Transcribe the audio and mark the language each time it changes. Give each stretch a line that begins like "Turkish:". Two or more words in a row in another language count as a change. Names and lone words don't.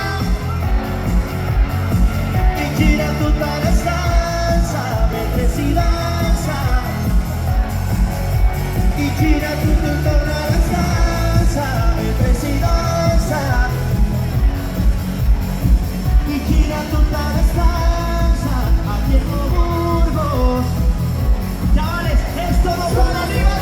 Italian: Vi gira tutta la stanza mentre si danza. Vi gira tutto intorno alla stanza mentre si danza. Vi gira tutta la stanza
Spanish: aquí en Burgos. Chavales, esto no para arriba.